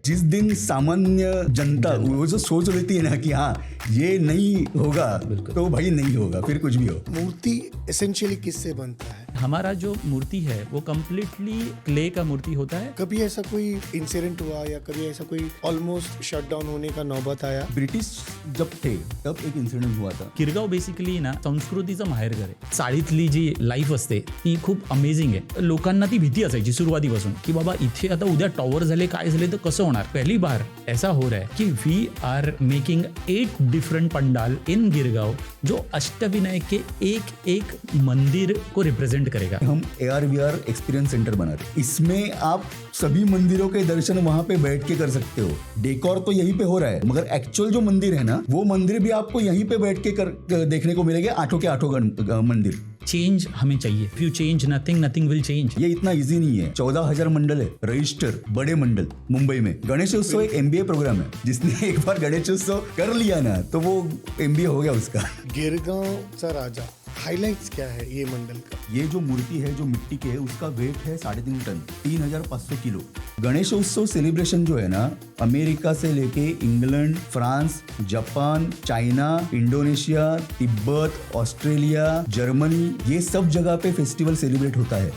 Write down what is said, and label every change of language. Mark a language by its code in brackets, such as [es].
[hi] जिस दिन सामान्य जनता वो जो सोच लेती है ना कि हाँ ये नहीं होगा तो भाई नहीं होगा, फिर कुछ भी हो। मूर्ति एसेंशियली किससे बनता है? हमारा जो मूर्ति है वो कम्प्लीटली क्ले का मूर्ति होता है। कभी ऐसा कोई इंसिडेंट हुआ या कभी ऐसा कोई ऑलमोस्ट शटडाउन होने का नौबत आया? ब्रिटिश जब थे तब एक इन्सिडेंट हुआ था। [mr] गिरगाव बेसिकली ना संस्कृतीचं माहेरघर आहे। चाळीतली जी लाईफ असते ती खूप अमेझिंग आहे। लोकांना ती भीती असायची सुरुवातीपासून की बाबा इथे आता उद्या टॉवर झाले काय झाले तर कसं होणार। [hi] पहली बार ऐसा हो रहा है कि [en] we are making 8 different pandal in Girgaon [hi] जो अष्टविनायक के एक एक मंदिर को रिप्रेजेंट करेगा। हम AR/VR एक्सपीरियंस सेंटर बना रहे, इसमें आप सभी मंदिरों के दर्शन वहाँ पे बैठ के कर सकते हो। डेकोर तो यहीं पे हो रहा है मगर एक्चुअल जो मंदिर है ना वो मंदिर भी आपको यहीं पे बैठ के देखने को मिलेगा। 8 के 8 मंदिर। चेंज हमें चाहिए। [en] If you change nothing, nothing will change. [hi] ये इतना इजी नहीं है। 14,000 मंडल है रजिस्टर, बड़े मंडल मुंबई में। गणेशोत्सव एक MBA प्रोग्राम है, जिसने एक बार गणेशोत्सव कर लिया ना तो वो MBA हो गया उसका। गिरगावचा राजा हाइलाइट्स क्या है ये मंडल का? ये जो मूर्ति है जो मिट्टी की है उसका वेट है 3.5 टन, 3,500 किलो। गणेशोत्सव सेलिब्रेशन जो है ना अमेरिका से लेके England, France, Japan, China, Indonesia, Tibet, Australia, Germany, ये सब जगह पे फेस्टिवल सेलिब्रेट होता है।